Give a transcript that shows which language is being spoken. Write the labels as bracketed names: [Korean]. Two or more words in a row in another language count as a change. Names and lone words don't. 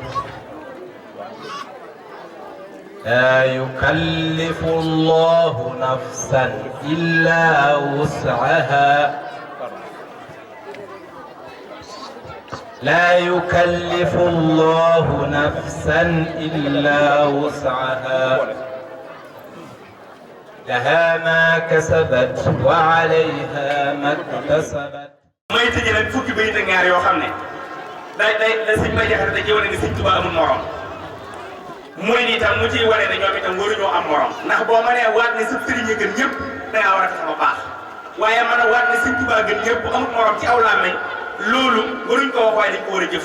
[Arabic] لا يكلف الله نفسا إلا وسعها لا يكلف الله نفسا إلا وسعها لها ما كسبت وعليها ما اكتسبت. [Wolof] may tëjee nag fukki bayit ak ñaar yoo xam ne day sëñ Bay Jaxate da ciy wane ne sëñ Tuubaa amul morom muy ni itam mu ciy wane ne ñoom itam waruñoo am morom ndax boo mënee waat ne sa sëriñ a gën ñëpp dangaa war a fexe ba baax waaye mën a waat ne sëñ Tuubaa gën ñëpp amul morom ci aw làmmiñ loolu waruñ ko wax waaye dañ ko war a jëf.